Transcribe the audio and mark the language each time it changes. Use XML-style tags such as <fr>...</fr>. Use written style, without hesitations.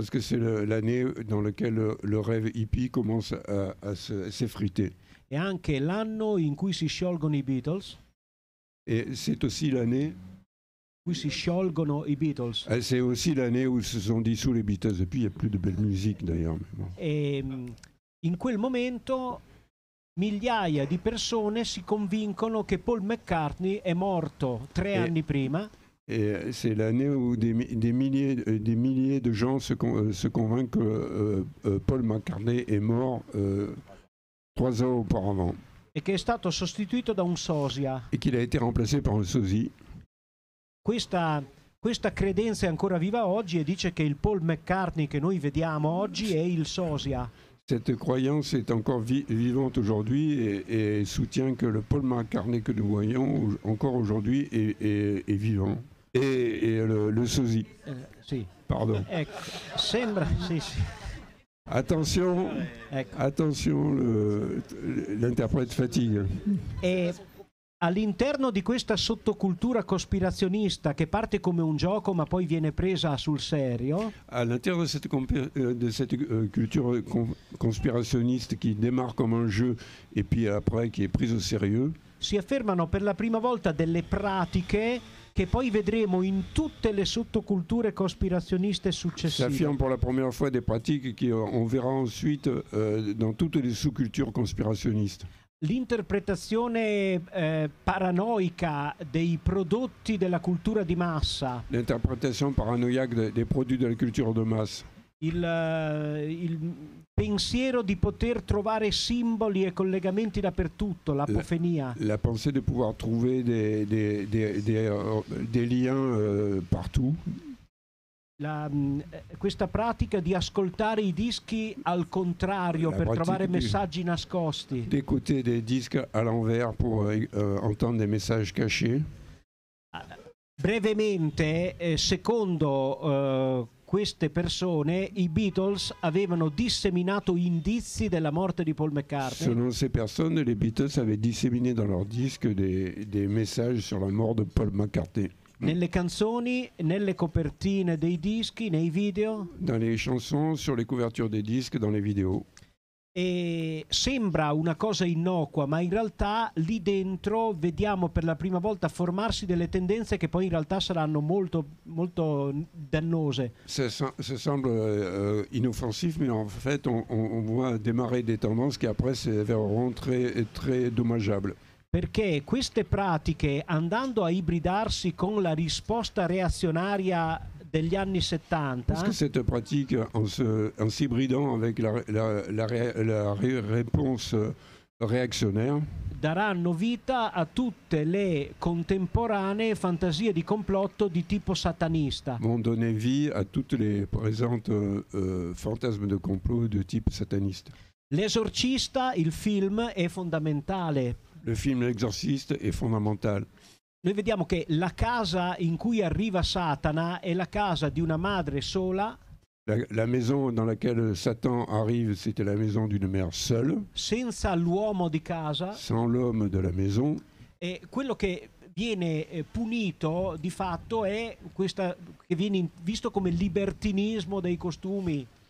<fr>Parce que c'est l'année dans laquelle le rêve hippie commence à s'effriter.</fr> <it>È anche l'anno in cui si sciolgono i Beatles.</it> <fr>Et c'est aussi l'année</fr> <it>in cui si sciolgono i Beatles.</it> <fr>C'est aussi l'année où se sont dissous les Beatles. Et puis il n'y a plus de belle musique d'ailleurs. Bon.</fr> <it>E in quel momento migliaia di persone si convincono che Paul McCartney è morto 3 anni prima.</it> <fr>Et c'est l'année où des milliers de gens se convainquent que Paul McCartney est mort 3 ans auparavant.</fr> <it>E che è stato sostituito da un sosia.</it> <fr>Et qu'il a été remplacé par un sosie.</fr> <it>Questa credenza è ancora viva oggi e dice che il Paul McCartney che noi vediamo oggi è il sosia.</it> <fr>Cette croyance est encore vivante aujourd'hui et soutient que le Paul McCartney que nous voyons encore aujourd'hui est vivant. Et le sosie.</fr> <it>Sì.</it> <fr>Pardon.</fr> <it>Ecco, sembra, sì.</it> <fr>Attention,</fr> <it>ecco.</it> <fr>Attention, l'interprète fatigue.</fr> <it>E all'interno di questa sottocultura cospirazionista che parte come un gioco ma poi viene presa sul serio,</it> <fr>à l'intérieur de cette culture conspirationniste qui démarre comme un jeu et puis après qui est prise au sérieux,</fr> <it>si affermano per la prima volta delle pratiche che poi vedremo in tutte le sottoculture cospirazioniste successive.</it> <fr>S'affirment pour la première fois des pratiques qu'on verra ensuite dans toutes les sous-cultures conspirationnistes.</fr> <it>L'interpretazione paranoica dei prodotti della cultura di massa.</it> <fr>L'interprétation paranoïaque des produits de la culture de masse.</fr> <it>Il pensiero di poter trovare simboli e collegamenti dappertutto, l'apofenia.</it> <fr>La pensée de pouvoir trouver des liens partout.</fr> <it>Questa pratica di ascoltare i dischi al contrario per trovare messaggi nascosti.</it> <fr>D'écouter des disques à l'envers pour entendre des messages cachés.</fr> <it>Brevemente, secondo queste persone, i Beatles avevano disseminato indizi della morte di Paul McCartney.</it> <fr>Selon ces personnes, les Beatles avaient disséminé dans leurs disques des messages sur la mort de Paul McCartney.</fr> <it>Nelle canzoni, nelle copertine dei dischi, nei video.</it> <fr>Dans les chansons, sur les couvertures des disques, dans les vidéos.</fr> <it>E sembra una cosa innocua, ma in realtà lì dentro vediamo per la prima volta formarsi delle tendenze che poi in realtà saranno molto, molto dannose.</it> <fr>Ça semble inoffensif, mais en fait on voit démarrer des tendances qui après s'avèreront très dommageables.</fr> <it>Perché queste pratiche, andando a ibridarsi con la risposta reazionaria degli anni 70,</it> <fr>parce que cette pratique en s'hybridant avec la réponse réactionnaires</fr> <it>daranno vita a tutte le contemporanee fantasie di complotto di tipo satanista.</it> <fr>vont donner vie à toutes les présentes fantasmes de complot de type sataniste.</fr> <it>L'Esorcista, il film, è fondamentale.</it> <fr>Le film L'Exorciste est fondamental.</fr> <it>Noi vediamo che la casa in cui arriva Satana è la casa di una madre sola.</it> <fr>La maison dans laquelle Satan arrive, c'était la maison d'une mère seule,</fr> <it>senza l'uomo di casa.</it> <fr>sans l'homme de la maison.</fr> <it>E quello che viene punito di fatto è questa che viene visto come libertinismo dei costumi.</it>